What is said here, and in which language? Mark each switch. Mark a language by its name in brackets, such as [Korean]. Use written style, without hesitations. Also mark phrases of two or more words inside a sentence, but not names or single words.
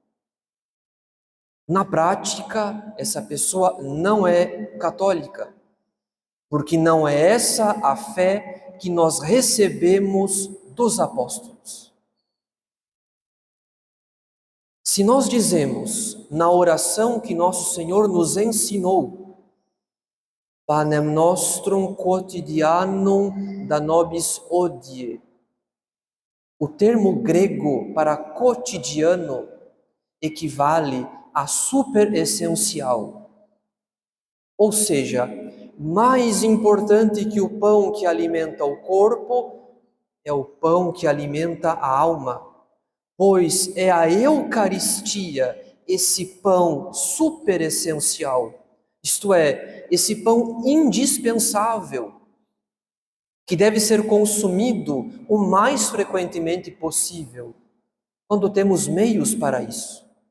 [Portuguese] Na prática, essa pessoa não é católica, porque não é essa a fé que nós recebemos dos apóstolos. Se nós dizemos na oração que nosso Senhor nos ensinou, [Latin] Panem nostrum quotidianum da nobis hodie, [Portuguese] o termo grego para cotidiano equivale a superessencial, ou seja, mais importante que o pão que alimenta o corpo é o pão que alimenta a alma, pois é a Eucaristia esse pão super essencial, isto é, esse pão indispensável, que deve ser consumido o mais frequentemente possível, quando temos meios para isso.